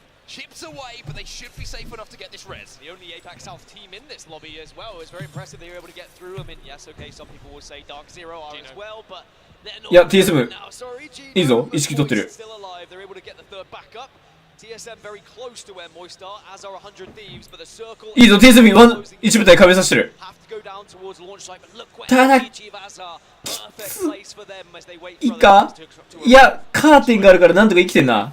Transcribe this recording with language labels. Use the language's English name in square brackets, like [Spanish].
[English] Chips away, but they should be safe enough to get this res. The only APAC South team in this lobby as well. It's very impressive they were able to get through. I mean, yes, okay, some people will say Dark Zero are as well, but they're not. [Japanese] いや、TSM いいぞ、意識取ってる。 [English] Still alive. They're able to get the third back up. TSM very close to where Moist are, as are 100 Thieves, but the circle [Japanese] いいぞ、TSM 一部隊壁さしてる。 [English] have to go down towards launch site, but look where [Japanese] ただ [English] Chivas are. Perfect place for them as they wait い for [Japanese] いか [English] others to [Japanese] いや、カーテンがあるからなんとか生きてんな。